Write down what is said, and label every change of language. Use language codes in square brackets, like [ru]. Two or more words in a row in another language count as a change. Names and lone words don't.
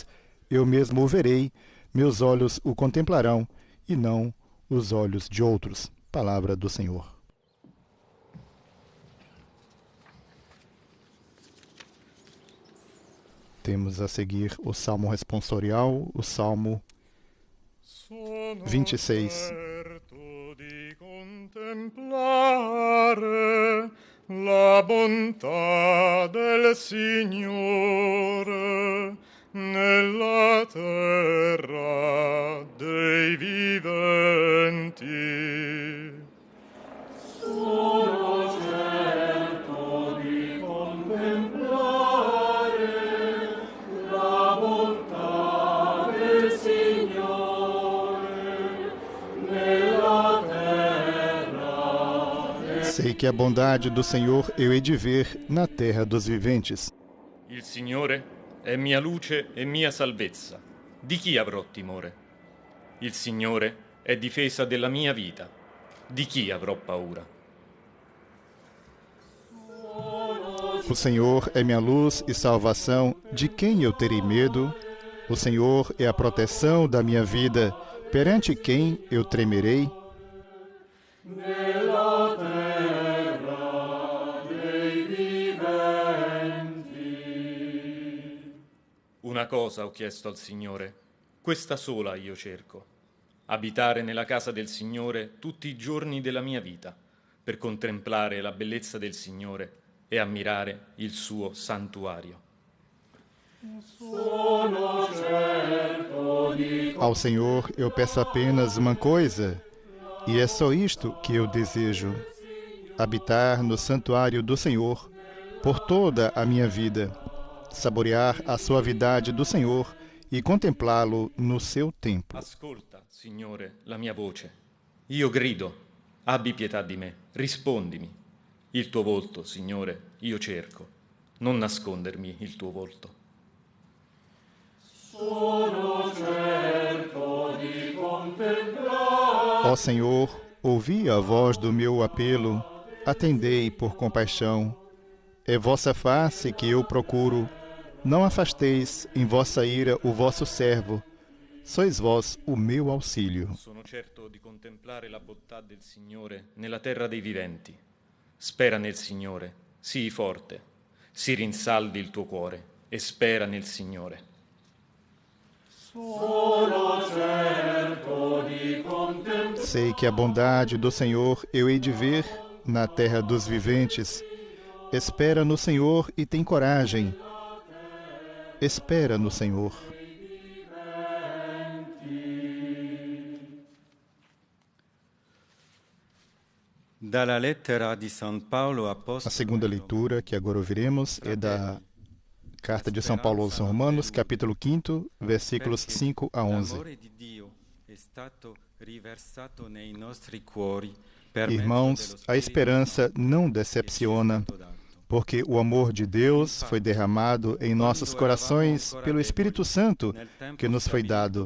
[pt] Eu mesmo o verei, meus olhos o contemplarão, e não os olhos de outros. Palavra do Senhor. Temos a seguir o Salmo responsorial, o Salmo 26. [it] La bontà del Signore nella terra dei viventi. Sono certo di contemplare la bontà del Signore nella terra. [pt] Sei que a bondade do Senhor eu hei de ver na terra dos viventes. [it] Il Signore è mia luce e mia salvezza. Di chi avrò timore? Il Signore è difesa della mia vita. Di chi avrò paura? [pt] O Senhor é minha luz e salvação, de quem eu terei medo? O Senhor é a proteção da minha vida, perante quem eu tremerei? [it] Una cosa ho chiesto al Signore, questa sola io cerco, abitare nella casa del Signore tutti i giorni della mia vita, per contemplare la bellezza del Signore e ammirare il suo santuario. [pt] Ao Senhor eu peço apenas uma coisa, e é só isto que eu desejo: habitar no santuário do Senhor por toda a minha vida, saborear a suavidade do Senhor e contemplá-lo no seu tempo. [it] Ascolta, Signore, la mia voce. Io grido, abbi pietà di me, rispondimi. Il tuo volto, Signore, io cerco, non nascondermi il tuo volto. [pt] Ó Senhor, ouvi a voz do meu apelo, atendei por compaixão. É vossa face que eu procuro, não afasteis em vossa ira o vosso servo. Sois vós o meu auxílio. [it] Sono certo di contemplare la bontà del Signore nella terra dei viventi. Spera nel Signore, sii forte, si rinsaldi il tuo cuore e spera nel Signore. [pt] Sei que a bondade do Senhor eu hei de ver na terra dos viventes. Espera no Senhor e tem coragem. Espera no Senhor. [it] Dalla lettera di San Paolo [pt] A segunda leitura que agora ouviremos é da Carta de São Paulo aos Romanos, capítulo 5, versículos 5 a 11. Irmãos, a esperança não decepciona, porque o amor de Deus foi derramado em nossos corações pelo Espírito Santo que nos foi dado.